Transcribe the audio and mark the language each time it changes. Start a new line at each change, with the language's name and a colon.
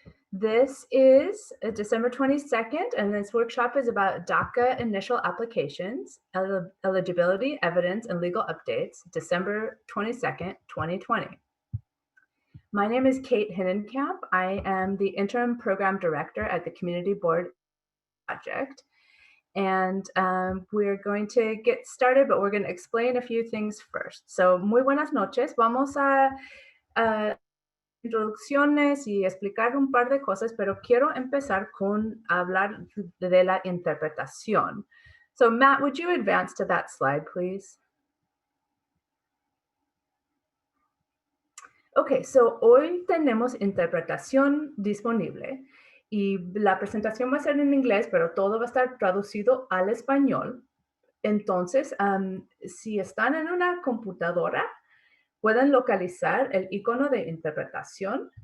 English: This is December 22nd, and this workshop is about DACA initial applications, eligibility, evidence, and legal updates, December 22nd, 2020. My name is Kate Hinnenkamp. I am the interim program director at the Community Board Project. And we're going to get started, but we're going to explain a few things first.
Spanish: So, muy buenas noches. Vamos a introducciones y explicar un par de cosas, pero quiero empezar con hablar de la interpretación.
English: So, Matt, would you advance to that slide, please?
Spanish: Ok, so hoy tenemos interpretación disponible y la presentación va a ser en inglés, pero todo va a estar traducido al español. Entonces, si están en una computadora, pueden localizar el icono de interpretación.